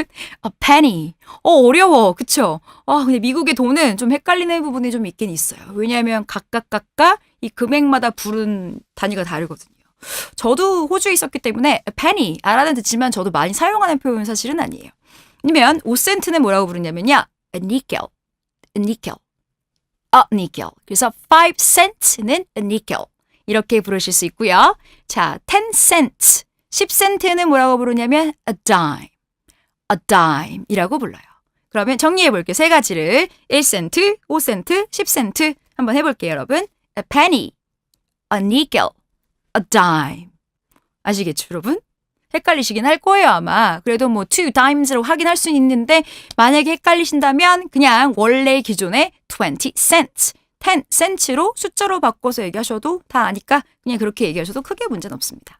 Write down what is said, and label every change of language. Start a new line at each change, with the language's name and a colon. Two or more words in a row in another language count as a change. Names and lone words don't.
English: A penny.
Korean: 어려워. 그쵸? 근데 미국의 돈은 좀 헷갈리는 부분이 좀 있긴 있어요. 왜냐하면 각각 이 금액마다 부른 단위가 다르거든요. 저도 호주에 있었기 때문에 penny 알아는 듣지만 저도 많이 사용하는 표현 사실은 아니에요. 아니면 5센트는 뭐라고 부르냐면요.
English: a nickel. a nickel. a nickel.
Korean: 그래서 5 cents는
English: a nickel.
Korean: 이렇게 부르실 수 있고요. 자, 10 cents. 10센트는 뭐라고 부르냐면
English: a dime. a dime
Korean: 이라고 불러요. 그러면 정리해 볼게요. 세 가지를 1센트, 5센트, 10센트 한번 해볼게요, 여러분.
English: a penny, a nickel, a dime.
Korean: 아시겠죠, 여러분? 헷갈리시긴 할 거예요, 아마. 그래도 뭐
English: two dimes
Korean: 로 확인할 수는 있는데 만약에 헷갈리신다면 그냥 원래 기존의 20 cents, 10 cents로 숫자로 바꿔서 얘기하셔도 다 아니까 그냥 그렇게 얘기하셔도 크게 문제는 없습니다.